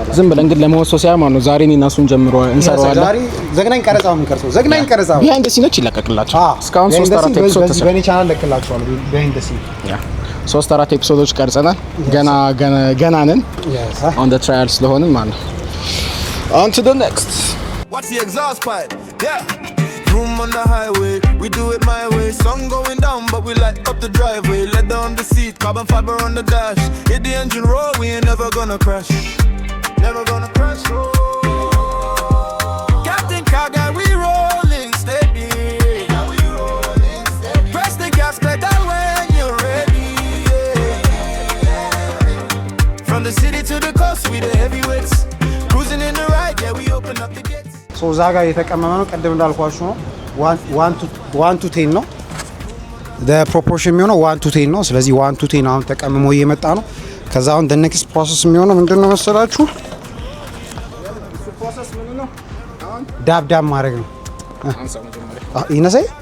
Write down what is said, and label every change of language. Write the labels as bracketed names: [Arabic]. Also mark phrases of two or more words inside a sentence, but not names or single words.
[Amharic] ዝም ብለን ግን ለመወሰው ሳይሆን ማለት ነው ዛሬ እኔና እሱን ጀምሮ እንሰራዋለን። ዛሬ ዘግናኝ ቀረጻ ምን ከርሰው ዘግናኝ ቀረጻ [English] behind the scenes [Amharic] ይለቀቅላችሁ። እስካሁን 3-4 ኤፒሶድ ተሰራ በኔ ቻናል ለቅላችኋለሁ። [English] behind the scene [Amharic] 3-4 ኤፒሶዶች ቀርጸናል። ገና ነን [English] on the trial [Amharic] ስለሆነ ማለት ነው። [English] On to the next. Watch the exhaust pipe. Yeah. Room on the highway, we do it my way. Sun going down, but we light up the driveway. Leather on the seat, carbon fiber on the dash. Hit the engine roll, we ain't never gonna crash. Never gonna crash. Oh. Captain Car Guy, we rolling steady. Press the gas pedal when you're ready. From the city to the coast, we the heavyweights. Cruising in the right, yeah, we open up the gates. [Amharic] ሶ እዛ ጋር የተቀመመ ነው። ቅድም እንዳልኳችሁ ነው 1 to 10 ነው ፕሮፖርሽን የሚሆነው 1 to 10 ነው። ስለዚህ 1 to 10 አሁን ተቀምሞ እየመጣ ነው። ከዛ አሁን [English] next process [Amharic] የሚሆነው ምንድን ነው መሰላችሁ? ዳብ ማድረግ ነው። ይነሳይ